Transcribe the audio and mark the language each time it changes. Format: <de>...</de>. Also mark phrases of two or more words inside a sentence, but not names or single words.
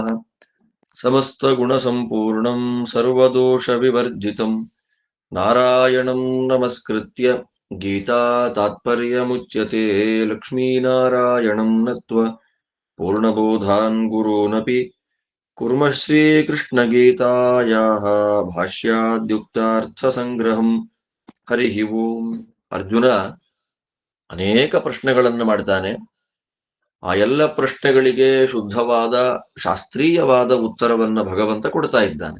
<sa>समस्तगुणसम्पूर्णं सर्वदोषविवर्जितं नारायणं नमस्कृत्य गीता तात्पर्यमुच्यते। लक्ष्मीनारायणं नत्वा पूर्णबोधान् गुरूनपि कुर्मः ಶ್ರೀಕೃಷ್ಣಗೀತಾಯಾಃ ಭಾಷ್ಯಾದ್ಯುಕ್ತಾರ್ಥಸಂಗ್ರಹಂ. ಹರಿ ಓಂ.</sa> <kn>ಅರ್ಜುನ ಅನೇಕ ಪ್ರಶ್ನೆಗಳನ್ನು ಮಾಡ್ತಾನೆ. ಆ ಎಲ್ಲ ಪ್ರಶ್ನೆಗಳಿಗೆ ಶುದ್ಧವಾದ ಶಾಸ್ತ್ರೀಯವಾದ ಉತ್ತರವನ್ನ ಭಗವಂತ ಕೊಡ್ತಾ ಇದ್ದಾನೆ.</kn>